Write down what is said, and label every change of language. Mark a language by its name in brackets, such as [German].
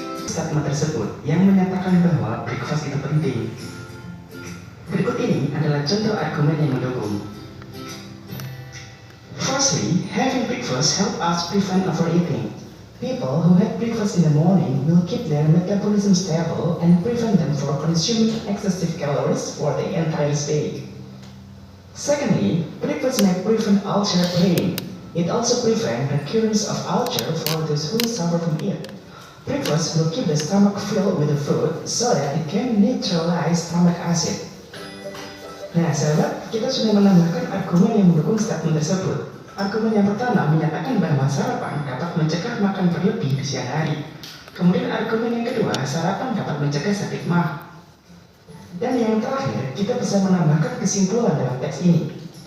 [Indonesian] Statement tersebut yang menyatakan bahwa breakfast itu penting. Berikut ini adalah contoh argumen yang mendukung. [English] Firstly, having breakfast help us prevent overeating. People who have breakfast in the morning will keep their metabolism stable and prevent them from consuming excessive calories for the entire day. Secondly, breakfast may prevent ulcer pain. It also prevents recurrence of ulcer for those who suffer from it. Breakfast will keep the stomach filled with the food so that it can neutralize stomach acid. [Indonesian] Nah, sahabat, kita sudah menambahkan argumen yang mendukung statement tersebut. Argumen yang pertama menyatakan bahwa sarapan dapat mencegah makan berlebih di siang hari. Kemudian argumen yang kedua, sarapan dapat mencegah sakit mah. Dan yang terakhir, kita bisa menambahkan kesimpulan dalam teks ini.